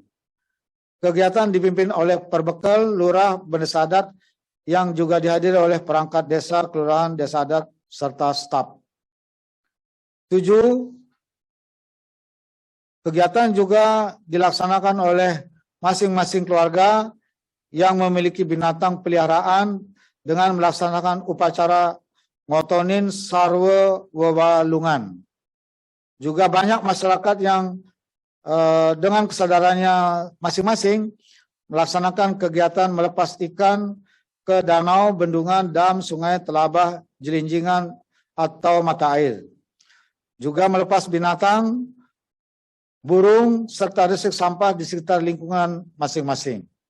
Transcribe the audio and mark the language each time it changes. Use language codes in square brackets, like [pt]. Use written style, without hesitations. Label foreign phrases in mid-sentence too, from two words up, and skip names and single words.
[id] Kegiatan dipimpin oleh Perbekal, Lurah, Desa Adat yang juga dihadiri oleh perangkat desa, kelurahan, desa adat, serta staf. 7. Kegiatan juga dilaksanakan oleh masing-masing keluarga yang memiliki binatang peliharaan dengan melaksanakan upacara [ban] ngotonin sarwa wewalungan. [id] Juga banyak masyarakat yang dengan kesadarannya masing-masing melaksanakan kegiatan melepas ikan ke danau, bendungan, dam, sungai, telabah, jelinjingan, atau mata air. Juga melepas binatang, burung, serta resik sampah di sekitar lingkungan masing-masing.